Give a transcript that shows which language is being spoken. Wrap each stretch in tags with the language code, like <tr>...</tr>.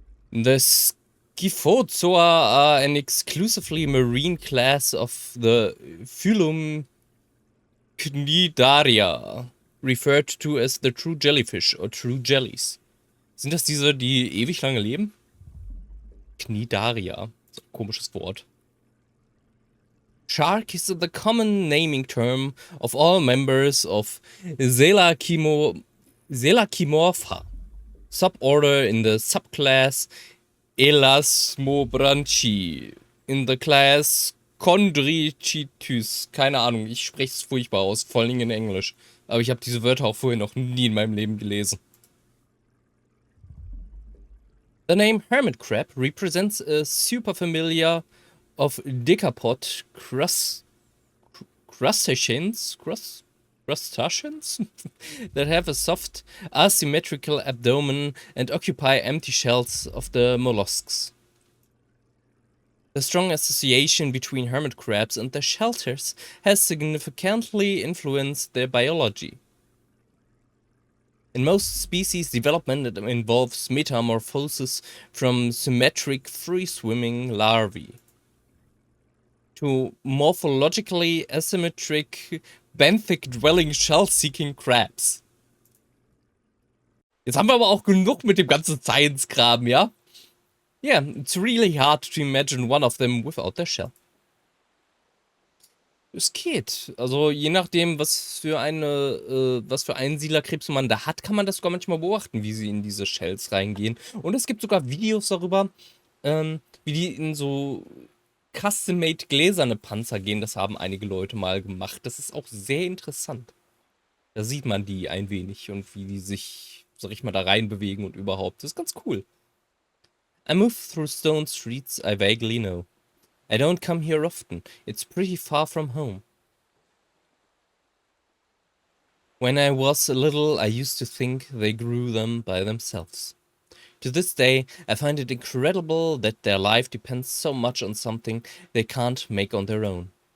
<en>The Scyphozoa are an exclusively marine class of the phylum Cnidaria, referred to as the true jellyfish or true jellies.</en> <de>Sind das diese, die ewig lange leben? Cnidaria. So ein komisches Wort.</de> <en>Shark is the common naming term of all members of Selachimorpha, suborder in the subclass Elasmobranchi, in the class Chondrichitus.</en> <de>Keine Ahnung, ich spreche es furchtbar aus, vor allem in Englisch. Aber ich habe diese Wörter auch vorher noch nie in meinem Leben gelesen.</de> <en>The name hermit crab represents a superfamilia of decapod crustaceans that have a soft, asymmetrical abdomen and occupy empty shells of the mollusks. The strong association between hermit crabs and their shelters has significantly influenced their biology. In most species, development involves metamorphosis from symmetric free-swimming larvae to morphologically asymmetric benthic-dwelling shell-seeking crabs.</en> <de>Jetzt haben wir aber auch genug mit dem ganzen Science-Kram, ja?</de> <en>Yeah, it's really hard to imagine one of them without their shell.</en> <de>Es geht. Also je nachdem, was für Einsiedlerkrebs man da hat, kann man das sogar manchmal beobachten, wie sie in diese Shells reingehen. Und es gibt sogar Videos darüber, wie die in so custom-made gläserne Panzer gehen. Das haben einige Leute mal gemacht. Das ist auch sehr interessant. Da sieht man die ein wenig und wie die sich, sag ich mal, da reinbewegen und überhaupt. Das ist ganz cool.</de> <en>I move through stone streets I vaguely know. I don't come here often. It's pretty far from home. When I was little, I used to think they grew them by themselves. To this day, I find it incredible that their life depends so much on something they can't make on their own.</en>